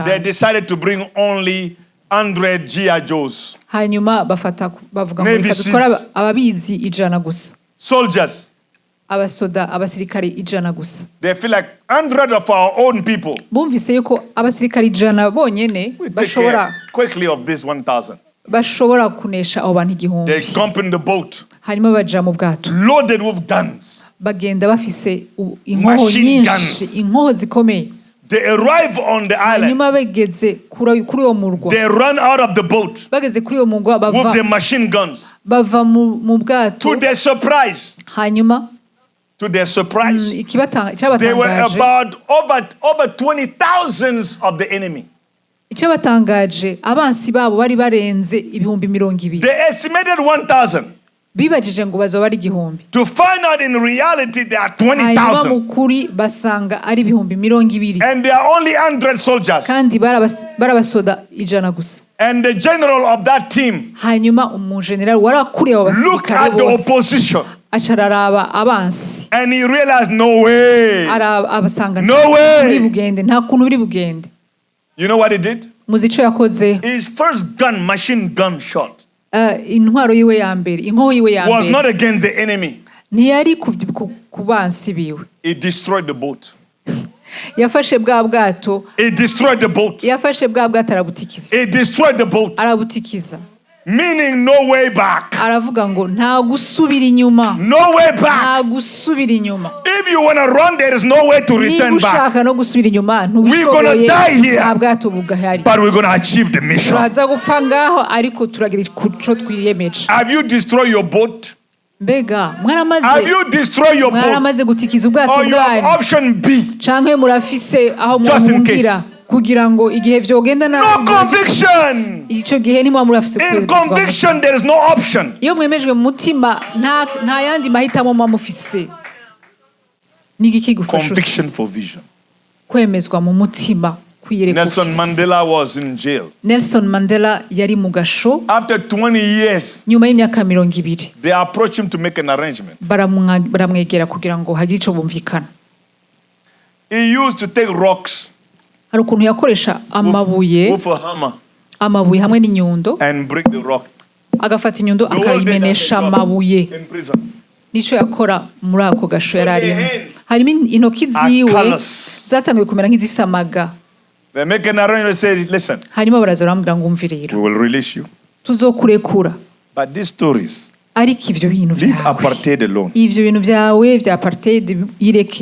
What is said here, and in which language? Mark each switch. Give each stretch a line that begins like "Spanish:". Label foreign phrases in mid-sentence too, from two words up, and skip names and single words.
English: They decided to bring only 100 GI Joes.
Rundi: Hanyuma bavuga ngo dukora ababizi 100 gusa. Soldiers. Abasoda abasirikare 100 gusa.
English: They feel like 100 of our own people.
Rundi: Bumvise yuko abasirikare 100 bonyene bashobora
English: quickly of this 1,000.
Rundi: Bashobora kunesha abo bantu igihumbi.
English: They jump in the boat.
Rundi: Hanyuma baja mu bwato.
English: Loaded with guns.
Rundi: Bagenda bafise inkoho nyinshi, inkoho zikomeye.
English: They arrive on the island.
Rundi: Hanyuma bageze kuri uwo murwa.
English: They run out of the boat.
Rundi: Bageze kuri uwo murwa bava
English: with the machine guns.
Rundi: Bava mu bwato.
English: To their surprise.
Rundi: Hanyuma
English: to their surprise. They were about over 20,000 of the enemy.
Rundi: Icabatangaje abansi babo bari barenze ibihumbi 200.
English: They estimated 1,000.
Rundi: Bibajije ngo bazoba ari igihumbi.
English: To find out in reality there are 20,000.
Rundi: Mukuri basanga ari ibihumbi 200.
English: And there are only 100 soldiers.
Rundi: Kandi barabasoda 100 gusa.
English: And the general of that team.
Rundi: Hanyuma umugeneral warakuriye abo basirikare.
English: Look at the opposition.
Rundi: Achararaba abansi.
English: And he realized no way.
Rundi: Abasanga
English: no way.
Rundi: Buri bugende nta kuntu buri bugende.
English: You know what he did?
Rundi: muzico yakoze
English: His first gun, machine gun shot,
Rundi: intwaro yiwe ya mbere inkoho yiwe ya
English: was not
Rundi: mbere
English: against the enemy.
Rundi: ntiyari ku bansi biwe
English: He destroyed the boat.
Rundi: yafashe bwa bwato
English: He destroyed the boat.
Rundi: yafashe bwa bwato arabutikiza
English: He destroyed the boat.
Rundi: arabutikiza
English: Meaning no way back.
Rundi: aravuga ngo nta gusubira inyuma
English: No way
Rundi: nta back. gusubira inyuma
English: If you want to run, there is no way to
Rundi: niba
English: return back.
Rundi: ushaka no gusubira inyuma
English: We're gonna
Rundi: ntubishoboye
English: die here.
Rundi: nta bwato bugahari
English: But we're going to achieve the mission.
Rundi: turaza gupfa ngaho ariko turagira ico twiyemeje
English: Have you destroyed your boat?
Rundi: mbega
English: Have you destroyed your boat?
Rundi: mwaramaze gutikiza ubwato
English: Or you have
Rundi: bwanyu
English: option B?
Rundi: canke murafise aho
English: Just in
Rundi: muhungira case. kugira ngo igihe vyogenda No nabi conviction. ico gihe ntimwa murafise In kwemerezwa mu
English: conviction, there is no option.
Rundi: iyo mwemejwe mu mutima nta yandi mahitamo muba mufise ni igiki gufasha
English: Conviction for vision.
Rundi: kwemezwa mu mutima kwiyereka Nelson ufise.
English: Mandela was in jail.
Rundi: Nelson Mandela yari mu gasho
English: After 20 years,
Rundi: nyuma y'imyaka 20
English: they approached him to make an arrangement.
Rundi: baramwegera kugira ngo hagire ico bumvikana.
English: He used to take rocks
Rundi: Hari ukuntu yakoresha amabuye
English: with a hammer
Rundi: hamwe n'inyundo
English: and break the rock.
Rundi: agafata inyundo
English: The whole day
Rundi: akayimenesha
English: that they
Rundi: amabuye
English: in prison.
Rundi: nico yakora muri ako gasho yari arimo
English: their hands
Rundi: harimo intoki ziwe callous. zatangiye kumera nk'izifise amaga
English: They make an arrangement and say, listen,
Rundi: hanyuma baraza baramubwira ngo umve rero
English: we will release you.
Rundi: tuzokurekura
English: But these stories,
Rundi: ariko ivyo bintu leave vyawe
English: apartheid alone.
Rundi: ivyo bintu vyawe vya apartheid ireke